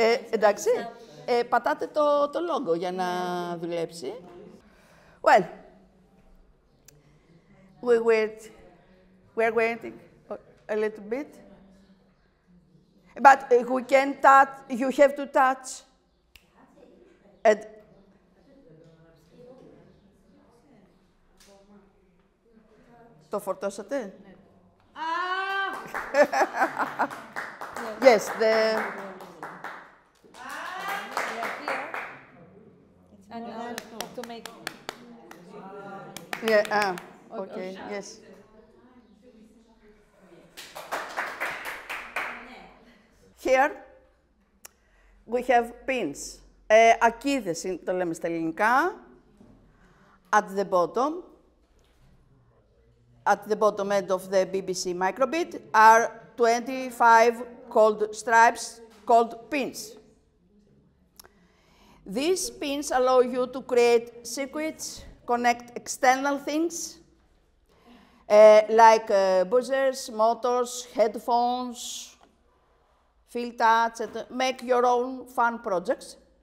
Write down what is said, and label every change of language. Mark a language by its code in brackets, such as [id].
[el] Εντάξει, πατάτε το logo για να δουλέψει. [en] Well, we're waiting a little bit. But we can touch, you have to touch. [el] Το φορτώσατε? [en] Yes, the... To make... Yeah, okay, yes. Here, we have pins. [el] Ακίδες το λέμε στα ελληνικά. [en] At the bottom end of the BBC microbit are 25 cold stripes called pins. These pins allow you to create circuits, connect external things, like buzzers, motors, headphones, field touch, and make your own fun projects.